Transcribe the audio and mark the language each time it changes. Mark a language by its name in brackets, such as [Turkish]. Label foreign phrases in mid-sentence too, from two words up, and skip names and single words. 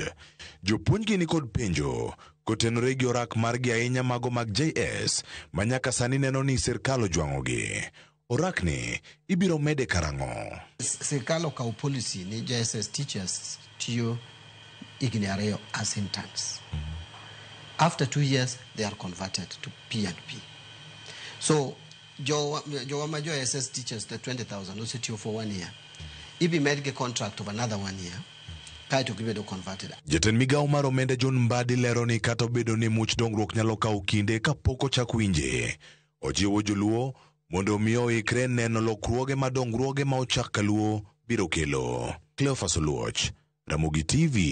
[Luo (Kenya and Tanzania)] Jopuonj gi ni kod penjo kotenore gi orak margi ahinya mago mag JS manyaka sani neno ni sirkal ojwang'ogi. Orak ni ibiro mede karang'o? Sirkal okawo policy ni [English] JSS teachers [Luo (Kenya and Tanzania)] tiyo higni 2 [English] as interns. After 2 years they are converted to P&P. So [Luo (Kenya and Tanzania)] jowa ma [English] JSS teachers the 20,000 osetiyo for 1 year. [Luo (Kenya and Tanzania)] Ibi medge [English] contract of another 1 year. [Luo (Kenya and Tanzania)] Jatend migao mar omenda John Mbadi lero ni kata obedo ni much dongruok nyalo kawo kinde kapok ochak winje. Ojiwo joluo mondo omiyo oikre neno lokruoge madongruoge ma ochak Kaluo biro kelo. Cleopas Oluoch, Ramogi TV.